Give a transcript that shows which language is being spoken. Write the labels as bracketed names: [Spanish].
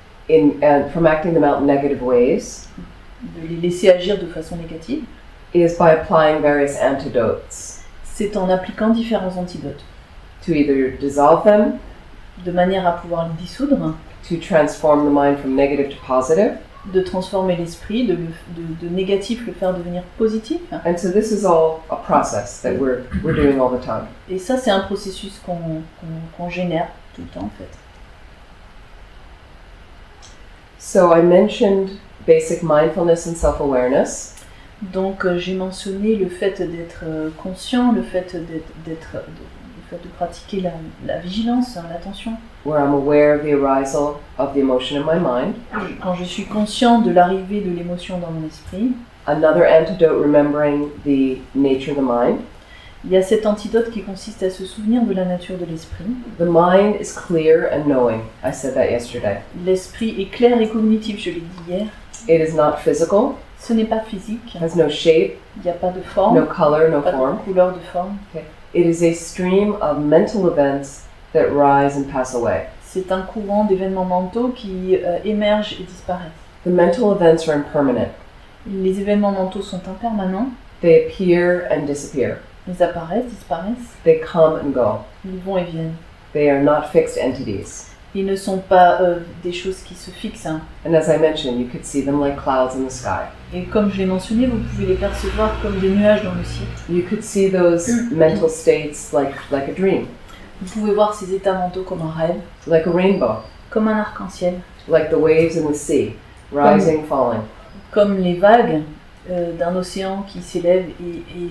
[English] And from acting them out in negative ways [French] de les laisser agir de façon négative? [English] is by applying various antidotes [French] C'est en appliquant différents antidotes, [English] to either dissolve them, [French] de manière à pouvoir les dissoudre, [English] to transform the mind from negative to positive. [French] de transformer l'esprit, de négatif le faire devenir positif. [English] And so this is all a process that we're doing all the time. [French] Et ça, c'est un processus qu'on génère tout le temps, en fait. [English] So I mentioned basic mindfulness and self-awareness. [French] Donc, j'ai mentionné le fait d'être conscient, le fait de pratiquer la vigilance, l'attention. [English] Where I'm aware of the arisal of the emotion in my mind. [French] Quand je suis conscient de l'arrivée de l'émotion dans mon esprit, [English] Another antidote, remembering the nature of the mind. [French] il y a cet antidote qui consiste à se souvenir de la nature de l'esprit. [English] The mind is clear and knowing. I said that yesterday. [French] L'esprit est clair et cognitif, je l'ai dit hier. [English] It is not physical, [French] Ce n'est pas physique, [English] has no shape, [French] il n'y a pas de forme, [English] no color, no [French] pas [English] form. [French] de couleur, de forme. [English] It is a stream of mental events that rise and pass away. [French] C'est un courant d'événements mentaux qui émergent et disparaissent. [English] The mental events are impermanent. [French] Les événements mentaux sont impermanents, [English] They appear and disappear. [French] ils apparaissent, disparaissent, [English] They come and go. [French] ils vont et viennent. [English] They are not fixed entities. [French] Ils ne sont pas des choses qui se fixent. [English] And as I mentioned, you could see them like clouds in the sky. [French] Et comme je l'ai mentionné, vous pouvez les percevoir comme des nuages dans le ciel. [English] You could see those mental states like a dream, [French] Vous pouvez voir ces états mentaux comme un rêve, [English] like a rainbow, [French] comme un arc-en-ciel, [English] like the waves in the sea, rising, falling. [French] comme les vagues d'un océan qui s'élève et